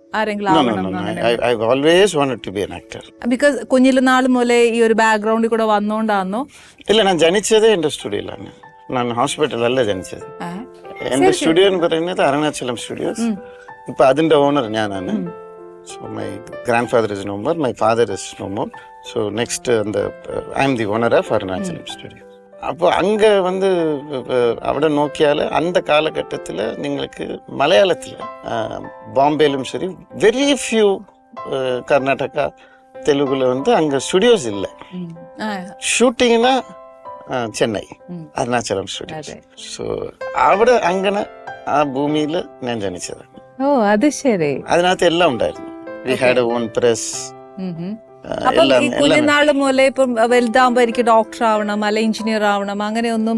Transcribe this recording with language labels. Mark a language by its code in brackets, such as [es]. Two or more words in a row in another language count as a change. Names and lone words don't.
[ml] ബിക്കോസ് കുഞ്ഞില് നാൾ മുതലേ ഈ ഒരു ബാക്ക്ഗ്രൗണ്ടിൽ കൂടെ വന്നോണ്ടാന്നോ? ഇല്ല, ഞാൻ ജനിച്ചത് എന്റെ സ്റ്റുഡിയോയിലാണ്. ഞാൻ ഹോസ്പിറ്റലല്ല ജനിച്ചത്. എന്റെ സ്റ്റുഡിയോ എന്ന് പറയുന്നത് അരുണാചലം സ്റ്റുഡിയോസ്. ഇപ്പൊ അതിന്റെ ഓണർ ഞാനാണ്. [en] So my grandfather is no more, my father is no more. So next I am the owner of Arunachalam Studios. [ta] அப்போ அங்கே வந்து [ml] അവിടെ നോക്കിയാൽ [ta] அந்த காலகட்டத்தில் [ml] നിങ്ങൾക്ക് മലയാളത്തിൽ [ta] பாம்பேலும் சரி [en] very few [ta] கர்நாடகா தெலுங்குல வந்து அங்கே ஸ்டுடியோஸ் இல்லை. [ml] ഷൂട്ടിങ്ങിന് ചെന്നൈ അരുണാചലം സ്റ്റുഡിയോസ്. സോ അവിടെ അങ്ങനെ ആ ഭൂമിയിൽ ഞാൻ ജനിച്ചതാണ്. ഓ അത് ശരി. അതിനകത്ത് എല്ലാം ഉണ്ടായിരുന്നു. [en] we had own press. [ml] കുഞ്ഞുനാള് മുതലേ ഇപ്പം വലുതാകുമ്പോ എനിക്ക് ഡോക്ടർ ആവണം അല്ല എഞ്ചിനീയർ ആവണം അങ്ങനെയൊന്നും?